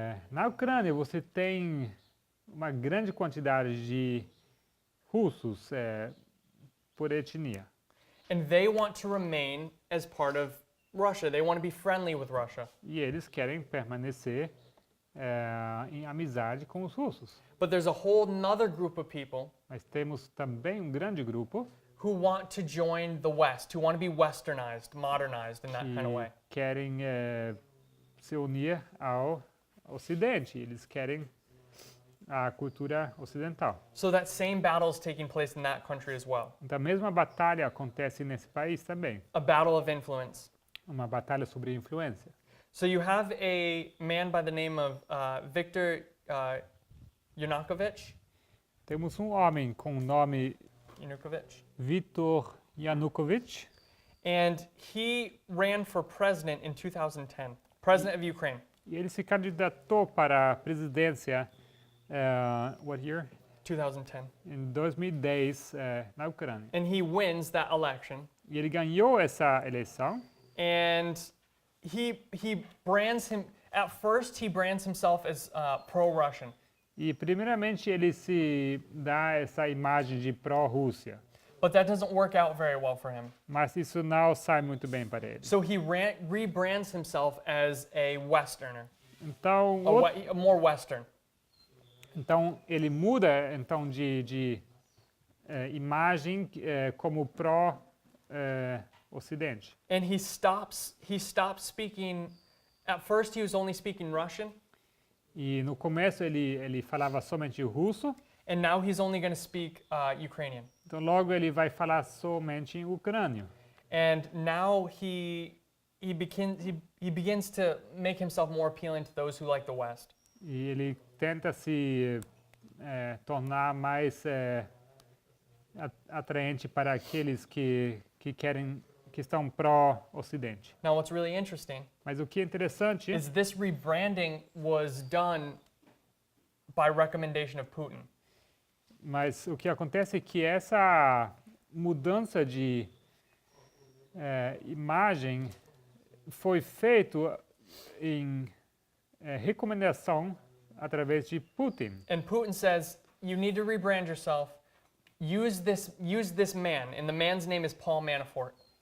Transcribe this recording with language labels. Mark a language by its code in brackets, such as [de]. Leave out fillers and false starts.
[pt] Na Ucrânia, você tem uma grande quantidade de russos por etnia. [en] And they want to remain as part of Russia. They want to be friendly with Russia. [pt] E eles querem permanecer em amizade com os russos. [en] But there's a whole nother group of people [pt] Mas temos também um grande grupo [en] who want to join the West, who want to be westernized, modernized in that kind of [pt] que [en] way. [pt] querem se unir ao Ocidente. Eles querem a cultura ocidental. [en] So that same battle is taking place in that country as well. [pt] Então, a mesma batalha acontece nesse país também. [en] A battle of influence. [pt] Uma batalha sobre influência. [en] So you have a man by the name of Viktor Yanukovych. [pt] Temos um homem com o nome Yanukovych. Viktor Yanukovych. [en] And he ran for president in 2010, president of Ukraine. [pt] E ele se candidatou para a presidência, [en] what year? 2010. [pt] Em 2010, na Ucrânia. [en] And he wins that election. [pt] E ele ganhou essa eleição. [en] And he brands him, at first he brands himself as pro-Russian. [pt] E primeiramente ele se dá essa imagem de pró-Rússia. [en] But that doesn't work out very well for him. [pt] Mas isso não sai muito bem para ele. [en] So he rebrands himself as a Westerner, [pt] Então, [en] a more Western. [pt] então ele muda então de imagem como pró-Ocidente. [en] And he stops speaking, at first he was only speaking Russian, [pt] E no começo ele falava somente russo. [en] and now he's only going to speak Ukrainian. [pt] Então logo ele vai falar somente em ucrânio. [en] And now he begins to make himself more appealing to those who like the West. [pt] E ele tenta se tornar mais atraente para aqueles que estão pró-Ocidente. [en] Now what's really interesting [pt] Mas o que é interessante [en] is this rebranding was done by recommendation of Putin. [pt] Mas o que acontece é que essa mudança de imagem foi feito em recomendação através de Putin. [en] And Putin says, you need to rebrand yourself. Use this man, and the man's name is Paul Manafort.